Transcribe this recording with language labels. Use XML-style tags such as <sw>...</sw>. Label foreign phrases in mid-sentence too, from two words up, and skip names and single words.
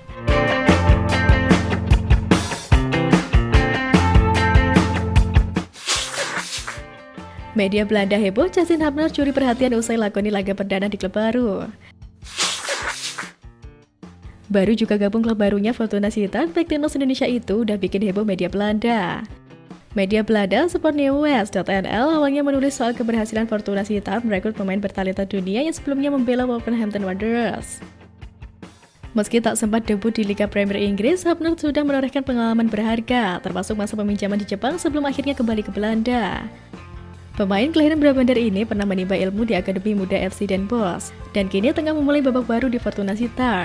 <id>Media Belanda heboh Justin Hubner curi perhatian usai lakoni laga perdana di klub baru. Baru juga gabung klub barunya Fortuna Sittard, bek timnas Indonesia itu udah bikin heboh media Belanda. Media Belanda sportnieuws.nl awalnya menulis soal keberhasilan Fortuna Sittard merekrut pemain bertalenta dunia yang sebelumnya membela Wolverhampton Wanderers. Meski tak sempat debut di Liga Premier Inggris, Hubner sudah menorehkan pengalaman berharga, termasuk masa peminjaman di Jepang sebelum akhirnya kembali ke Belanda. Pemain kelahiran Brabander ini pernah menimba ilmu di Akademi Muda FC Den Bosch, dan kini tengah memulai babak baru di Fortuna Sittard.</id>